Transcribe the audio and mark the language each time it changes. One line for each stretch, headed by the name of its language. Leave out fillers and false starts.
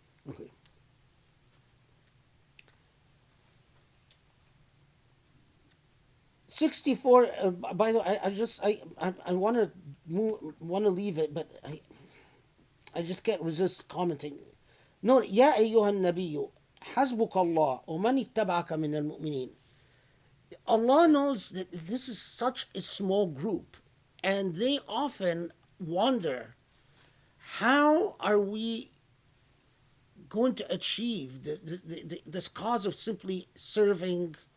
English: Okay. 64. By the way, I want to leave it, but I just can't resist commenting.
Arabic: No, يا أيها النبي حسبك الله ومن اتبعك من المؤمنين.
English: Allah knows that this is such a small group, and they often wonder, how are we going to achieve this cause of simply serving